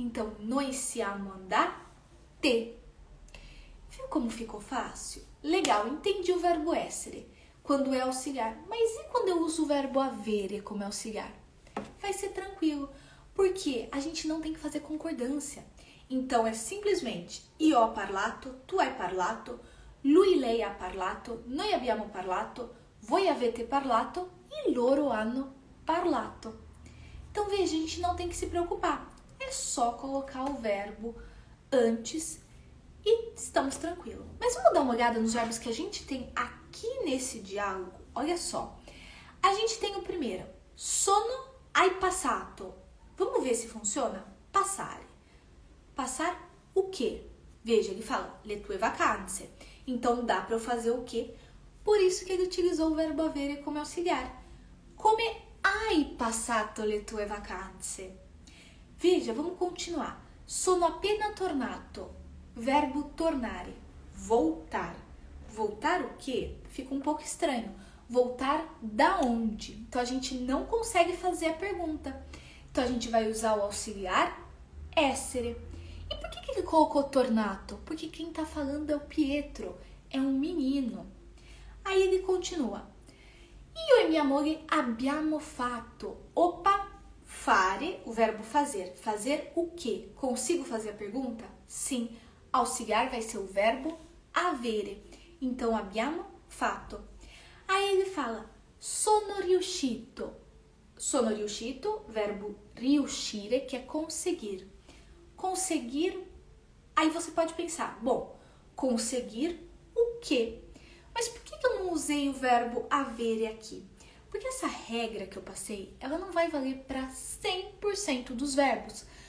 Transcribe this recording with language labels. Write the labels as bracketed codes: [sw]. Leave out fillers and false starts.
[pt] Então, [it] noi siamo andate. [pt] Viu como ficou fácil? Legal, entendi o verbo essere, quando é auxiliar. Mas e quando eu uso o verbo avere como auxiliar? Vai ser tranquilo, porque a gente não tem que fazer concordância. Então, é simplesmente [it] io ho parlato, tu hai parlato, lui, lei ha parlato, noi abbiamo parlato, voi avete parlato e loro hanno parlato. [pt] Então, veja, a gente não tem que se preocupar. É só colocar o verbo antes e estamos tranquilos. Mas vamos dar uma olhada nos verbos que a gente tem aqui nesse diálogo. Olha só. A gente tem o primeiro. [it] Sono hai passato. [pt] Vamos ver se funciona? Passare. Passar o quê? Veja, ele fala [it] le tue vacanze. [pt] Então, dá para eu fazer o quê? Por isso que ele utilizou o verbo avere como auxiliar. [it] Come hai passato le tue vacanze? [pt] Veja, vamos continuar. [it] Sono appena tornato. [pt] Verbo tornare. Voltar. Voltar o quê? Fica um pouco estranho. Voltar da onde? Então, a gente não consegue fazer a pergunta. Então, a gente vai usar o auxiliar essere. E por que ele colocou tornato? Porque quem está falando é o Pietro, é um menino. Aí ele continua. [it] Io e mia moglie abbiamo fatto. [pt] Opa, fare, o verbo fazer. Fazer o quê? Consigo fazer a pergunta? Sim. Auxiliar vai ser o verbo avere. Então, [it] abbiamo fatto. [pt] Aí ele fala, [it] sono riuscito. Sono riuscito, [pt] verbo riuscire, que é conseguir. Conseguir, aí você pode pensar, bom, conseguir o quê? Mas por que eu não usei o verbo avere aqui? Porque essa regra que eu passei, ela não vai valer para 100% dos verbos.